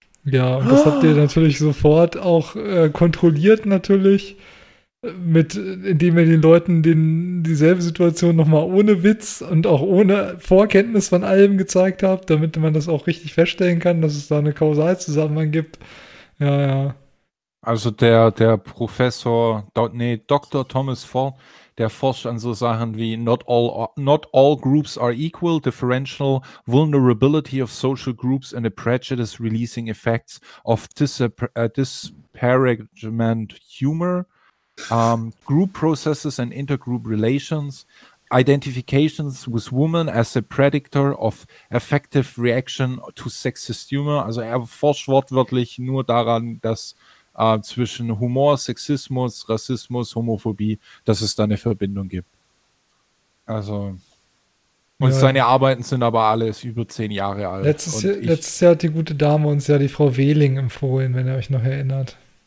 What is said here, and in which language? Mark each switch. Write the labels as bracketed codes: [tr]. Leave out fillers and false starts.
[de] Ja, und das habt ihr natürlich sofort auch kontrolliert natürlich, indem ihr den Leuten dieselbe Situation nochmal ohne Witz und auch ohne Vorkenntnis von allem gezeigt habt, damit man das auch richtig feststellen kann, dass es da eine Kausalzusammenhang gibt. Ja, ja. Also der Professor, Dr. [en] Thomas Ford, [de] der forscht an so Sachen wie [en] not all groups are equal, differential vulnerability of social groups and the prejudice releasing effects of disparagement humor, group processes and intergroup relations, identifications with women as a predictor of effective reaction to sexist humor. [de] Also er forscht wortwörtlich nur daran, dass zwischen Humor, Sexismus, Rassismus, Homophobie, dass es da eine Verbindung gibt. Also, und ja, seine Arbeiten sind aber alles über 10 Jahre alt. Letztes Jahr hat die gute Dame uns ja die Frau Wehling empfohlen, wenn ihr euch noch erinnert.